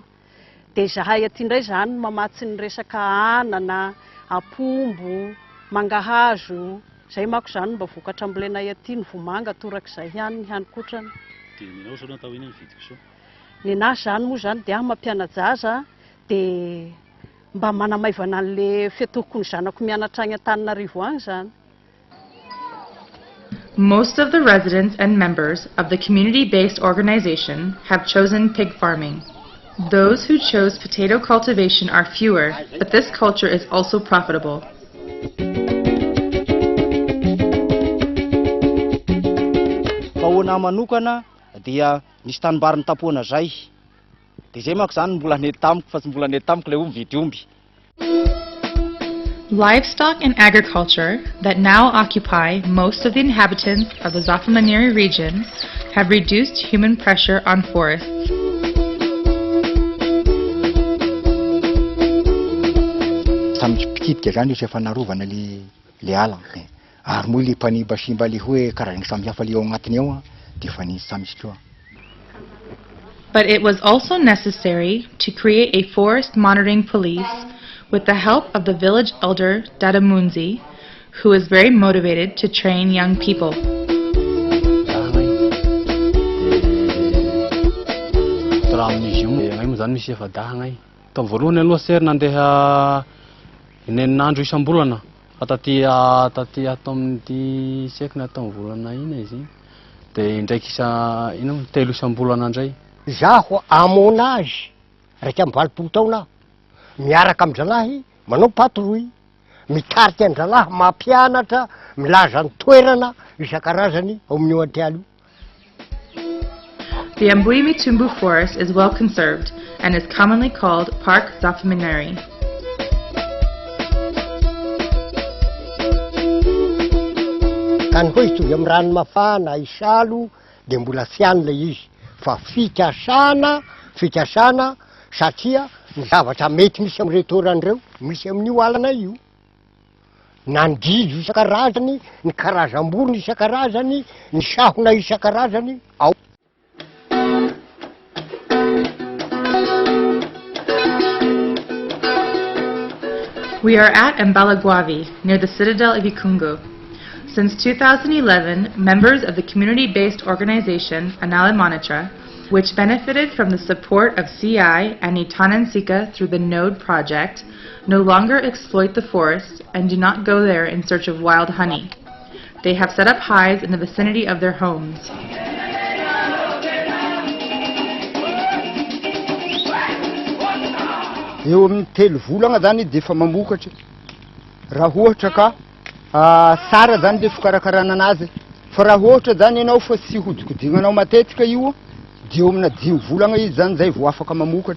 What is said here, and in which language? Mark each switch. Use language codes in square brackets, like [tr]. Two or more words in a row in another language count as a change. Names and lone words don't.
[mg] Dia zahay aty indray izany mamatsy ny resaka anana, apombo, mangahazo, izay manko izany mba vokatra ambolenay aty ny vomanga torak'izay ihany ny hanin-kotrana. Dia ninao zao natao iny ny vidy kisoa? Ny nahy izany moa izany dia aho mampiana jaza dia mba manamaivana an'le fiatohoko ny zanako mianatra any Antananarivo any izany. [en] Most of the residents and members of the community-based organization have chosen pig farming. Those who chose potato cultivation are fewer, but this culture is also profitable. [mg] Fahoana manokana dia nisy tanimbariny tapoana zay. Dia zay manko zany mbola nety tamiko fa tsy mbola nety tamiko ilay omby vidy omby. [en] Livestock and agriculture that now occupy most of the inhabitants of the Zafamaniri region have reduced human pressure on forests. [mg] Samy pitidika zany izy efa narovana le ala. Ary moa le mpanibasimba le hoe karazany samihafa le ao agnatiny ao dia efa nisy samy izy. [en] But it was also necessary to create a forest monitoring police with the help of the village elder Dadamunzi, who is very motivated to train young people. [mg] Inenandro isambolana taty ato amin'ny sekina ato amin'ny volana ina izy dia indraiky isa ino 3 isambolana indray. Zaho amona azy raika amin'ny 20 taona miaraka amin'ny zalahy manao patrouille mitarika ny zalahy mampianatra milaza ny toerana isan-karazany ao amin'ny antialo. [en] The Ambositra-Vondrozo forest is well conserved and is commonly called Park Zafaminari. [mg] Kan hoe hitovy amin'ny ranomafana isalo dia mbola tsy any le izy fa fikasana satria ny zavatra mety misy amin'ny retoran'ireo misy amin'io alana io na ny gizo isan-karazany ny karazam-borona isan-karazany ny sahona isan-karazany ao. [en] We are at Mbalaguavi, near the citadel of Ikungu. Since 2011, members of the community-based organization Anale Monitra, which benefited from the support of CI and Nitanan through the Node project, no longer exploit the forest and do not go there in search of wild honey. They have set up hives in the vicinity of their homes. [mg] Eo amin'ny 3 volana zany dia efa mamokatra raha ohatra ka sara zany le fikarakarana anazy fa raha ohatra zany ianao fa tsy hodikodignanao matetika io dia eo amina 10 volana izy zany zay vao afaka mamokatra.